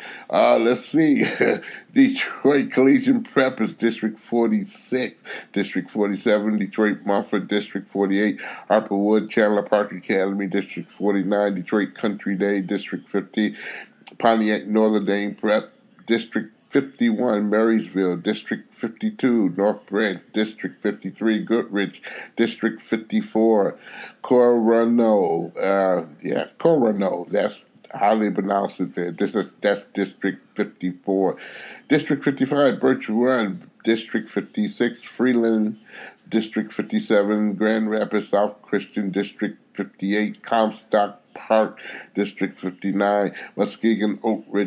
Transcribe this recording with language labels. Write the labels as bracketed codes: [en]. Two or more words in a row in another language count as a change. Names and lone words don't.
[en] Let's see. Detroit Collegiate Prep is District 46. District 47, Detroit Mumford. District 48, Harperwood, Chandler Park Academy. District 49, Detroit Country Day. District 50, Pontiac Northern Dane Prep. District 51, Marysville. District 52, North Branch. District 53, Goodrich. District 54, Coronado. Coronado. That's how they pronounce it there. That's District 54. District 55, Birch Run. District 56, Freeland. District 57, Grand Rapids South Christian. District 58, Comstock Park. District 59, Muskegon Oak Ridge.